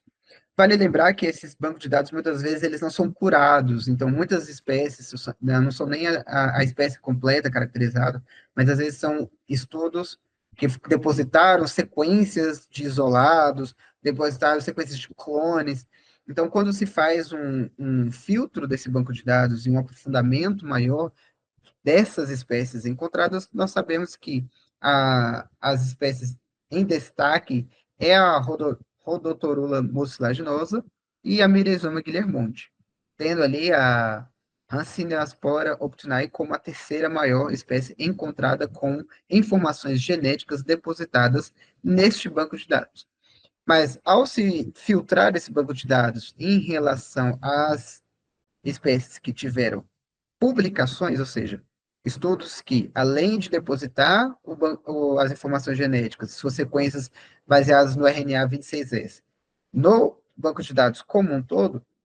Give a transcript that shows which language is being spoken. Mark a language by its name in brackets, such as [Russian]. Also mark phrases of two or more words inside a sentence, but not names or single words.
[Portuguese] Vale lembrar que esses bancos de dados, muitas vezes, eles não são curados, então muitas espécies não são nem a espécie completa caracterizada, mas às vezes são estudos que depositaram sequências de isolados, depositaram sequências de clones. Então, quando se faz um filtro desse banco de dados e um aprofundamento maior dessas espécies encontradas, nós sabemos que as espécies em destaque é a Rhodotorula mucilaginosa e a Myrezoma guilhermonte, tendo ali a Hanseníspora optunae como a terceira maior espécie encontrada com informações genéticas depositadas neste banco de dados. Mas, ao se filtrar esse banco de dados em relação às espécies que tiveram publicações, ou seja, estudos que, além de depositar as informações genéticas, suas sequências baseadas no RNA 26S, no banco de dados como um todo,